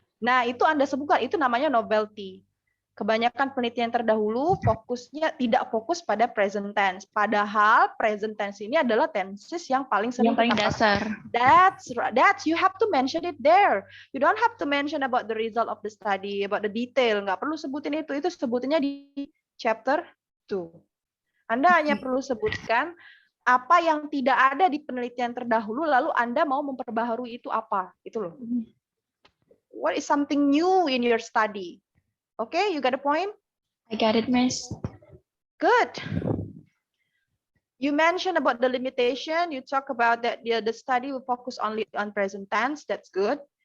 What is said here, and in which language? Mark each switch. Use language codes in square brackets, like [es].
[id] Nah, itu Anda sebutkan, itu namanya novelty. Kebanyakan penelitian terdahulu fokusnya tidak fokus pada present tense. Padahal present tense ini adalah tenses yang paling sering Yang paling dasar. [en] That's you have to mention it there. You don't have to mention about the result of the study, about the detail. [id] Nggak perlu sebutin itu sebutinnya di chapter 2. Anda hanya perlu sebutkan apa yang tidak ada di penelitian terdahulu, lalu Anda mau memperbaharui itu apa. Itu loh. [en] What is something new in your study? Okay, you got the point? I got it, Miss. Good. You mentioned about the limitation. You talk about that the study will focus only on present tense. That's good.